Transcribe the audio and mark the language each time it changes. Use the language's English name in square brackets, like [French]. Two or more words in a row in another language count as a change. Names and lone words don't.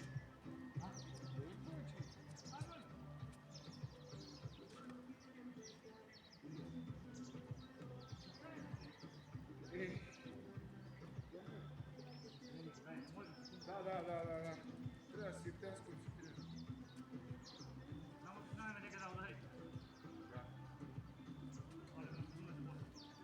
[Macedonian] Добри пичи. Ей. Да. Треба да си те сконцентрираш. Само че знаеме дека да удари. Да. Оле, да се може.